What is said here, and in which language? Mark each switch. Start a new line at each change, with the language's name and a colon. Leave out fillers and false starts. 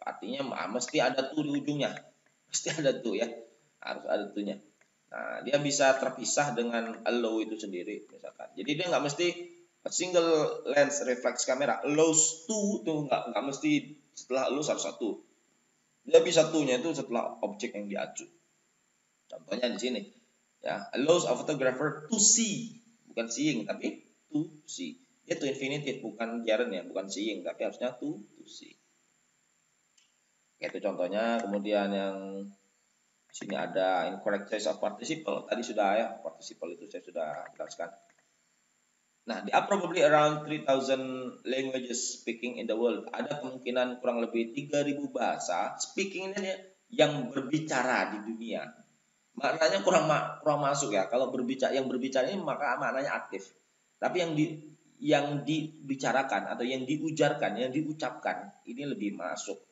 Indonesian: Artinya mesti ada to di ujungnya. Mesti ada to ya. Harus ada to-nya. Nah, dia bisa terpisah dengan allow itu sendiri misalkan. Jadi dia nggak mesti
English: single lens reflex camera allows to
Indonesian: tuh nggak mesti setelah allows harus satu. Dia bisa to-nya itu setelah objek yang diacu. Contohnya di sini.
English: Ya, allows a photographer to see,
Indonesian: bukan seeing tapi
English: to see.
Indonesian: Dia to infinitive bukan gerund ya, bukan seeing tapi harusnya to see. Itu contohnya. Kemudian yang sini ada incorrect choice of participle. Tadi sudah ya, participle itu saya sudah jelaskan. Nah,
English: there are probably around 3,000 languages speaking in the world.
Indonesian: Ada kemungkinan kurang lebih 3.000 bahasa speaking ini yang berbicara di dunia. Maknanya kurang masuk ya. Kalau yang berbicara ini maka maknanya aktif. Tapi yang dibicarakan atau yang diujarkan, yang diucapkan ini lebih masuk.